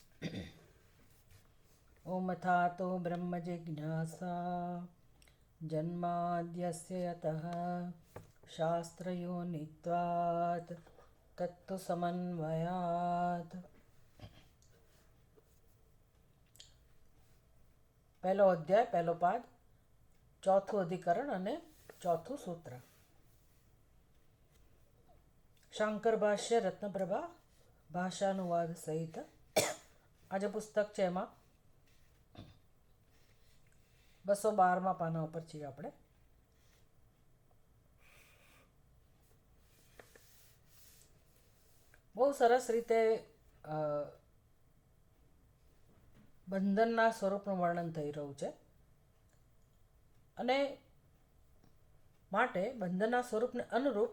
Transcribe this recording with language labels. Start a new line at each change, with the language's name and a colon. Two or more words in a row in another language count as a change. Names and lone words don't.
Sanskrit: ओम अथातो ब्रह्मजिज्ञासा जन्माद्यस्य यतः शास्त्रयोनित्वात् तत्तुसमन्वयात्।
Gujarati: પહેલો અધ્યાય પહેલો પાદ ચોથું અધિકરણ અને ચોથું સૂત્ર। શંકર ભાષ્ય રત્નપ્રભા ભાષાનુવાદ સહિત આજે પુસ્તક છે એમાં 212મા પાના ઉપર છીએ આપણે। બહુ સરસ રીતે બંધનના સ્વરૂપનું વર્ણન થઈ રહ્યું છે અને માટે બંધનના સ્વરૂપને અનુરૂપ